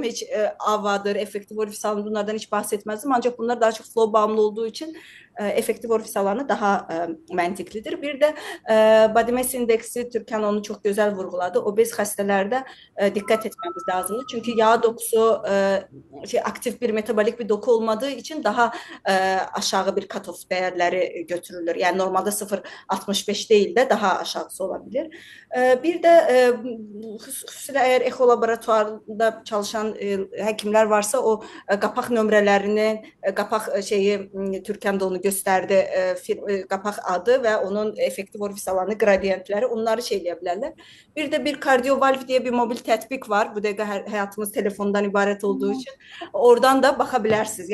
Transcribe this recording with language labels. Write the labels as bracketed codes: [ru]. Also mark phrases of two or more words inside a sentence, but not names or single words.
[az] Heç AVA-dır, effektiv orifis alanı bunlardan heç bahs etməzdim. Ancaq bunlar daha çox flow bağımlı olduğu üçün effektiv orifis alanı daha məntiqlidir. Bir də [en] body mass [az] indeksi, Türkan onu çox gözəl vurğuladı. Obez xəstələrdə diqqət etməmiz lazımdır. [tr] Çünki yağ dokusu aktiv bir metabolik bir doku olmadığı için daha aşağı bir cut-off değerleri götürülür. Yani normalde 0.65 değil de daha aşağısı olabilir. [az] Bir de xüsusilə eğer echo laboratuvarında çalışan həkimlər varsa o qapaq nömrələrini, qapaq Türkan da onu göstərdi, qapaq adı və onun effektiv orifis alanı, qradiyentləri, onları eləyə bilərlər. Bir de bir KardioValve diye bir mobil tətbiq var. Bu dəqiqə həyatımız telefondan ibarət olduğu için oradan da baxa bilərsiniz.